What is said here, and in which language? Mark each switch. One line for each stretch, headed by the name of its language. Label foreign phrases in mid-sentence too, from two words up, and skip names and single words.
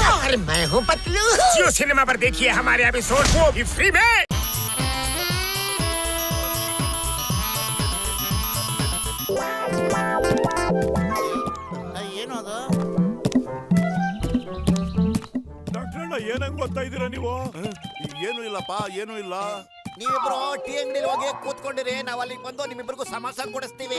Hindi: और मैं हूँ पतलू। जियो सिनेमा पर देखिए हमारे एपिसोड वो भी फ्री में।
Kannada: ಏನು ಅದು? ಡಾಕ್ಟ್ರಣ್ಣ ಏನಂಗ್ ಗೊತ್ತಾ ಇದೀರ ನೀವು? ಏನು ಇಲ್ಲಪ್ಪ, ಏನು ಇಲ್ಲ. ನೀವಿಬ್ರು ಟೀ ಅಂಗಡಿಲಿ ಹೋಗಿ ಕೂತ್ಕೊಂಡಿರಿ, ನಾವ್ ಅಲ್ಲಿಗೆ ಬಂದು ನಿಮ್ಮಿಬ್ರಿಗೂ ಸಮೋಸ ಕೊಡಿಸ್ತೀವಿ.